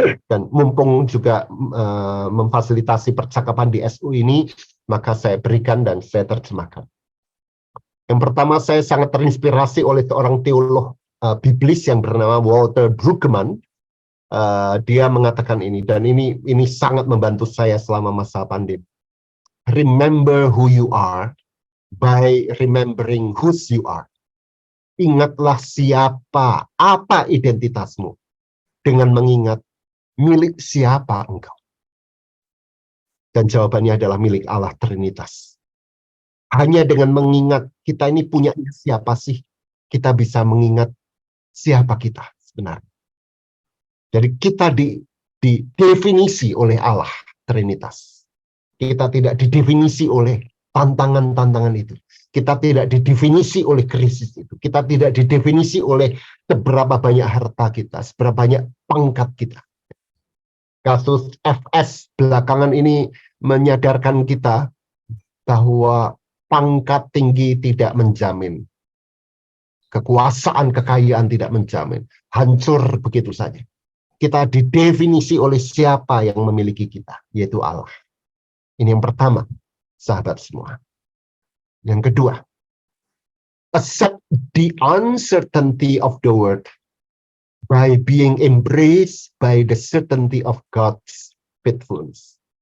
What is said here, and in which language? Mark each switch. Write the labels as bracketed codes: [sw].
[id] Dan mumpung juga memfasilitasi percakapan di SU ini, maka saya berikan dan saya terjemahkan. Yang pertama, saya sangat terinspirasi oleh seorang teolog biblis yang bernama Walter Brueggemann. Dia mengatakan ini, dan ini sangat membantu saya selama masa pandemi. [en] Remember who you are by remembering whose you are. [id] Ingatlah siapa, apa identitasmu, dengan mengingat milik siapa engkau. Dan jawabannya adalah milik Allah Trinitas. Hanya dengan mengingat kita ini punya siapa sih, kita bisa mengingat siapa kita sebenarnya. Jadi kita didefinisi oleh Allah Trinitas. Kita tidak didefinisi oleh tantangan-tantangan itu. Kita tidak didefinisi oleh krisis itu. Kita tidak didefinisi oleh seberapa banyak harta kita, seberapa banyak pangkat kita. Kasus FS belakangan ini menyadarkan kita bahwa pangkat tinggi tidak menjamin. Kekuasaan, kekayaan tidak menjamin. Hancur begitu saja. Kita didefinisi oleh siapa yang memiliki kita, yaitu Allah. Ini yang pertama, sahabat semua. [en] Yang kedua, accept the uncertainty of the world by being embraced by the certainty of God's faithfulness.